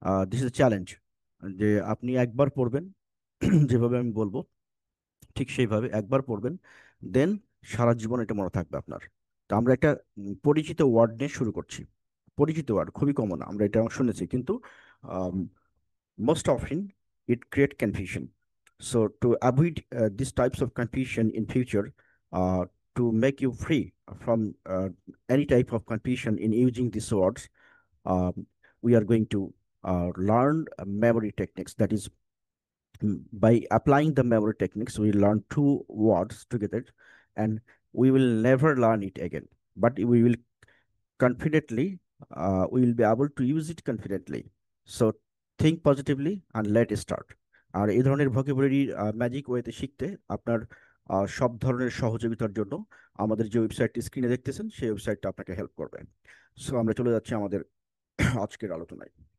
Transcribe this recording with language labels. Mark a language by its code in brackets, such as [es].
[en] this is challenge, [bn] যে আপনি একবার পড়বেন যেভাবে আমি বলবো ঠিক সেইভাবে একবার পড়বেন, দেন সারা জীবন এটা মনে থাকবে আপনার। তো আমরা একটা পরিচিত ওয়ার্ড নিয়ে শুরু করছি। পরিচিত ওয়ার্ড খুবই কমন, আমরা এটা শুনেছি, কিন্তু [en] most often it create confusion. So to avoid these types of confusion in future, to make you free from any type of confusion in using these words, um, we are going to learn memory techniques. That is, by applying the memory techniques, we learn two words together, and we will never learn it again. But confidently, we will be able to use it confidently. So think positively and let it start. [bn] আর এই ধরনের vocabulary magic ওয়েতে শিখতে আপনার সব ধরনের সহযোগিতার জন্য আমাদের যে ওয়েবসাইটটি স্ক্রিনে দেখতেছেন সেই ওয়েবসাইটটা আপনাকে হেল্প করবে। সো আমরা চলে যাচ্ছি আমাদের আজকের আলোচনায়।